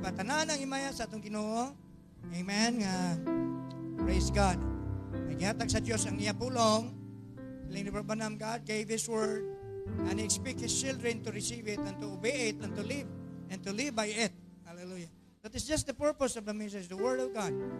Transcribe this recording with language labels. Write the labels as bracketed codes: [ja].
[ceb] Patanan ang imaya sa atong Ginoo. [en] Amen. Praise God. [ceb] Naghihatag sa Diyos ang iya pulong. [en] Siling Branham, God gave His word and He expect His children to receive it and to obey it and to live by it. Hallelujah. That is just the purpose of the message, the word of God.